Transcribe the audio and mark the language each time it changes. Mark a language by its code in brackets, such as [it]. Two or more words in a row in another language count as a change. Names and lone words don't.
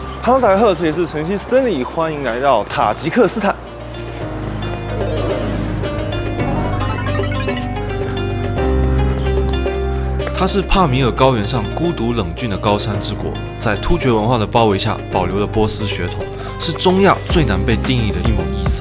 [zh] 哈嘍，大家好，這裡是晨曦森林，歡迎來到塔吉克斯坦。它是帕米爾高原上孤獨冷峻的高山之國，在突厥文化的包圍下，保留了波斯血統，是中亞最難被定義的一抹異色。